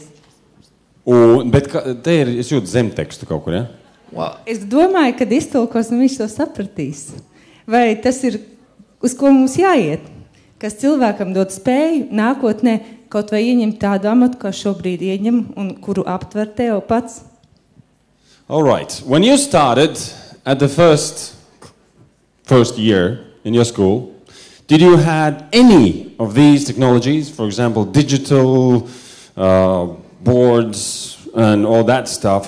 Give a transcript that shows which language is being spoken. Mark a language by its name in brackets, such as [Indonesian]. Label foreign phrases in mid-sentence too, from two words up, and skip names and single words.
[Latvian] Bet te ir, es jūtu zemtekstu kaut kur, ja? [English] Well, [Latvian] es domāju, kad iztulkos, un viņš to sapratīs. Vai tas ir, uz ko mums jāiet? Kas cilvēkam dod spēju nākotnē kaut vai ieņemt tādu amatu, kā šobrīd ieņem, un kuru aptver Teo pats? [English] All right. When you started at the first year in your school, did you had any of these technologies, for example, digital boards and all that stuff?